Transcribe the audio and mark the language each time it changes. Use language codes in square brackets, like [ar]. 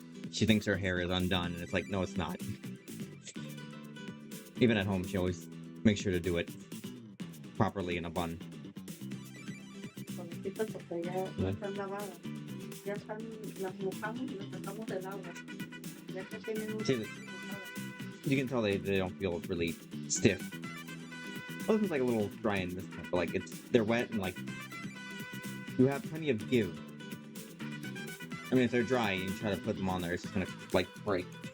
[en] She thinks her hair is undone, and it's like, no, it's not. Even at home, she always makes sure to do it properly in a bun. [es] fresquitas porque ya no están lavadas. Ya están, las mojamos y las sacamos del agua. Ya que tienen un [en] See, [es] poquito mojadas. [en] you can tell they don't feel really stiff. Oh, this is like a little dry in this one, but like they're wet and like you have plenty of give. I mean, if they're dry and you try to put them on there, it's just gonna like break.